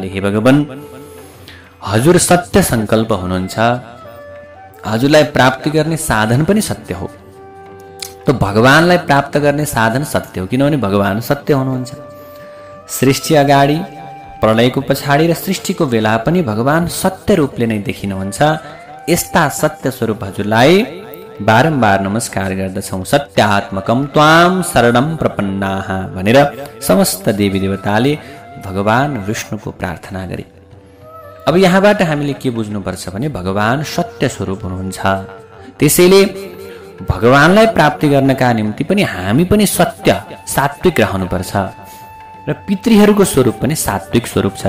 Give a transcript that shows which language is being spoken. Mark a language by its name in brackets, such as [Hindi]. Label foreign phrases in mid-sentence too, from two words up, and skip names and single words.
[Nepali] हे भगवान, हजुर सत्य संकल्प हुनुहुन्छ, हजुरलाई प्राप्ति गर्ने साधन पनि सत्य हो। त भगवानलाई प्राप्त गर्ने साधन सत्य हो, किनभने भगवान सत्य हुनुहुन्छ। सृष्टि अगाडि, प्रलयको पछाडि र सृष्टिको बेला पनि भगवान सत्य रूपले नै देखिनुहुन्छ। यस्ता सत्य स्वरूप हजुरलाई बारम्बार नमस्कार गर्दछौँ। [Sanskrit] सत्यात्मकम त्वाम शरणम प्रपन्नाः [Nepali] भनेर समस्त देवी देवताले भगवान विष्णुको प्रार्थना गरे। अब यहाँबाट हामीले के बुझ्नुपर्छ भने भगवान सत्य स्वरूप हुनुहुन्छ। त्यसैले भगवानलाई प्राप्ति गर्नका निम्ति पनि हामी पनि सत्य सात्विक रहनुपर्छ र पितृहरूको स्वरूप पनि सात्विक स्वरूप छ।